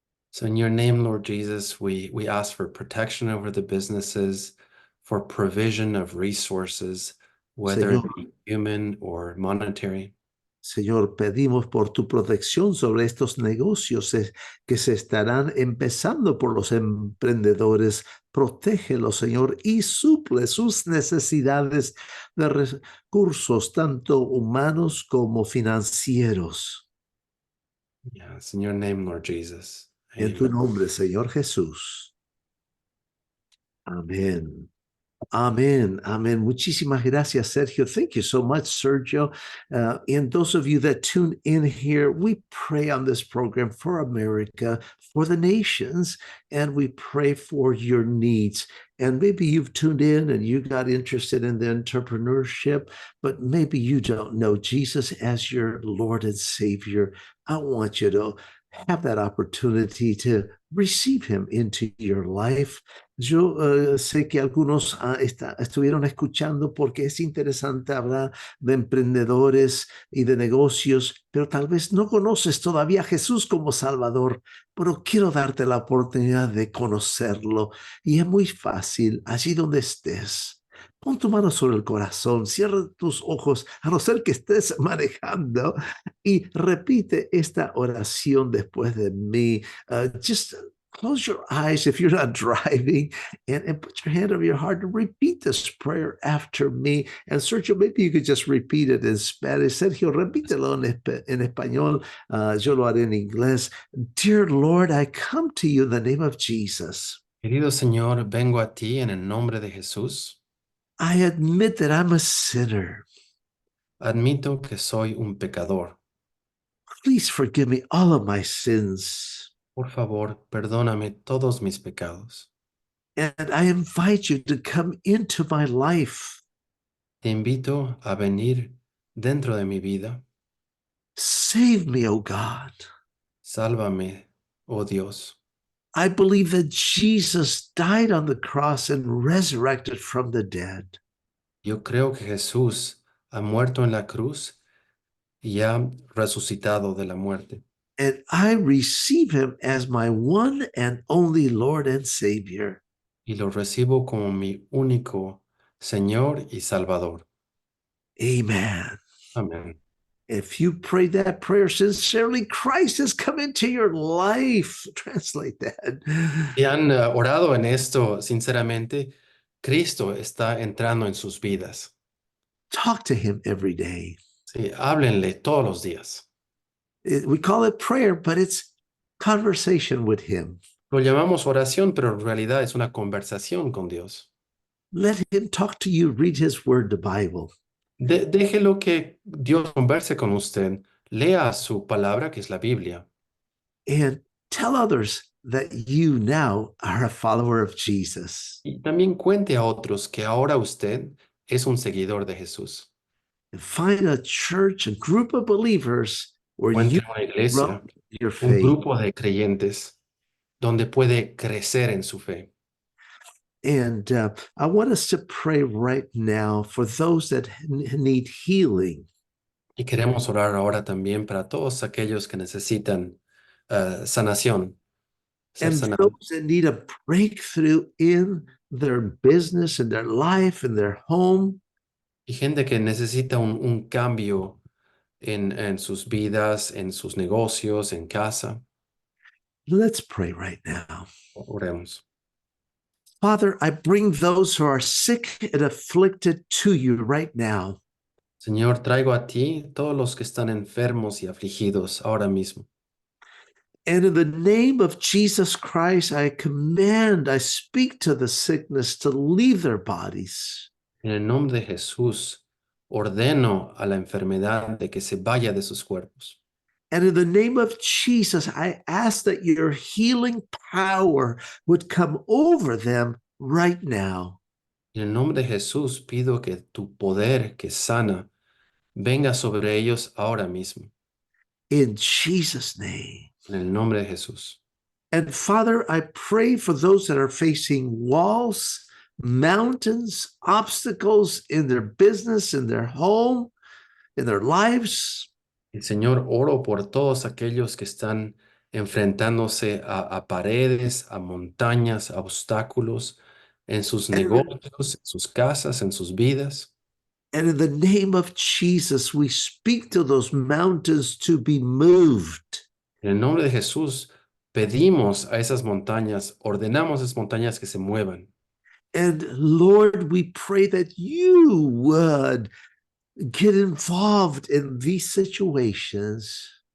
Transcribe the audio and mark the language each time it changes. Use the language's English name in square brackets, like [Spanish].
[English] So in your name, Lord Jesus, we ask for protection over the businesses, for provision of resources, whether [Spanish] Señor, [English] it be human or monetary. [Spanish] Señor, pedimos por tu protección sobre estos negocios que se estarán empezando por los emprendedores. Protégelos, Señor, y suple sus necesidades de recursos, tanto humanos como financieros. [English] Yes, in your name, Lord Jesus. [Spanish] En tu [English] Amen. [Spanish] nombre, Señor Jesús. Amén. Amen. Amen. Muchísimas gracias, Sergio. [English] Thank you so much, Sergio. And those of you that tune in here, we pray on this program for America, for the nations, and we pray for your needs. And maybe you've tuned in and you got interested in the entrepreneurship, but maybe you don't know Jesus as your Lord and Savior. I want you to have that opportunity to receive him into your life. [Spanish] Yo sé que algunos estuvieron escuchando porque es interesante hablar de emprendedores y de negocios, pero tal vez no conoces todavía a Jesús como Salvador, pero quiero darte la oportunidad de conocerlo. Y es muy fácil, allí donde estés. Pon tu mano sobre el corazón, cierra tus ojos, a no ser que estés manejando, y repite esta oración después de mí. [English] Just close your eyes if you're not driving, and put your hand over your heart and repeat this prayer after me. And Sergio, maybe you could just repeat it in Spanish. [Spanish] Sergio, repítelo en español. Yo lo haré en inglés. [English] Dear Lord, I come to you in the name of Jesus. [Spanish] Querido Señor, vengo a ti en el nombre de Jesús. [English] I admit that I'm a sinner. [Spanish] Admito que soy un pecador. [English] Please forgive me all of my sins. [Spanish] Por favor, perdóname todos mis pecados. [English] And I invite you to come into my life. [Spanish] Te invito a venir dentro de mi vida. [English] Save me, oh God. [Spanish] Sálvame, oh Dios. [English] I believe that Jesus died on the cross and resurrected from the dead. [Spanish] Yo creo que Jesús ha muerto en la cruz y ha resucitado de la muerte. [English] And I receive him as my one and only Lord and Savior. [Spanish] Y lo recibo como mi único Señor y Salvador. [English] Amen. [Spanish] Amén. [English] If you prayed that prayer sincerely, Christ has come into your life. Translate that. [Spanish] Y han orado en esto sinceramente, Cristo está entrando en sus vidas. [English] Talk to him every day. [Spanish] Sí, háblenle todos los días. [English] We call it prayer, but it's conversation with him. [Spanish] Lo llamamos oración, pero en realidad es una conversación con Dios. [English] Let him talk to you. Read his word, the Bible. [Spanish] Déjelo que Dios converse con usted. Lea su palabra, que es la Biblia. [English] And tell others that you now are a follower of Jesus. [Spanish] Y también cuente a otros que ahora usted es un seguidor de Jesús. [English] And find a church, a group of believers where you [Spanish] Encuentre una iglesia, [English] grow your [Spanish] un [English] faith. [Spanish] grupo de creyentes donde puede crecer en su fe. [English] And I want us to pray right now for those that need healing. [Spanish] Y queremos orar ahora también para todos aquellos que necesitan sanación, ser [English] And [Spanish] sanados. [English] those that need a breakthrough in their business, in their life, in their home. [Spanish] Y gente que necesita un cambio en sus vidas, en sus negocios, en casa. [English] Let's pray right now. [Spanish] Oremos. [English] Father, I bring those who are sick and afflicted to you right now. [Spanish] Señor, traigo a ti todos los que están enfermos y afligidos ahora mismo. [English] And in the name of Jesus Christ, I speak to the sickness to leave their bodies. [Spanish] En el nombre de Jesús, ordeno a la enfermedad de que se vaya de sus cuerpos. [English] And in the name of Jesus, I ask that your healing power would come over them right now. [Spanish] En el nombre de Jesús, pido que tu poder que sana venga sobre ellos ahora mismo. [English] In Jesus' name. [Spanish] En el nombre de Jesús. [English] And Father, I pray for those that are facing walls, mountains, obstacles in their business, in their home, in their lives. [Spanish] Y Señor, oro por todos aquellos que están enfrentándose a paredes, a montañas, a obstáculos en sus negocios, en sus casas, en sus vidas. [English] And in the name of Jesus, we speak to those mountains to be moved. [Spanish] En el nombre de Jesús, pedimos a esas montañas, ordenamos a esas montañas que se muevan. [English] And Lord, we pray that you would get involved in these situations.